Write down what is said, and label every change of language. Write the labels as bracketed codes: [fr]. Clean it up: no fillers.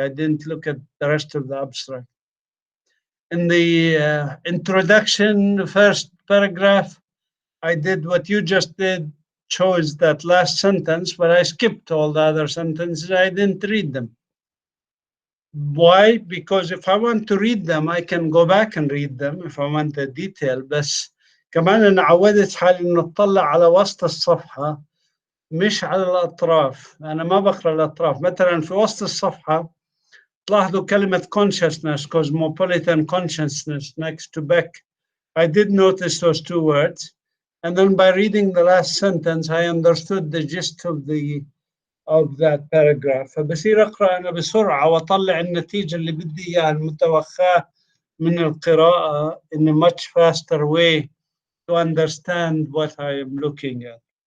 [en] I didn't look at the rest of the abstract. In the introduction, the first paragraph, I did what you just did, chose that last sentence, but I skipped all the other sentences. I didn't read them. Why? Because if I want to read them, I can go back and read them if I want the detail. [ar] بس كمان أنا عودت حالي إنه أطلع على وسط الصفحة مش على الأطراف. أنا ما بقرأ الأطراف. مثلا في وسط الصفحة تلاحظوا كلمة [en] consciousness, cosmopolitan consciousness next to Beck. I did notice those two words. And then by reading the last sentence, I understood the gist of that paragraph. [ar] فبصير أقرأ أنا بسرعة وأطلع النتيجة اللي بدي إياها المتوخاة من القراءة [en] in a much faster way to understand what I am looking at.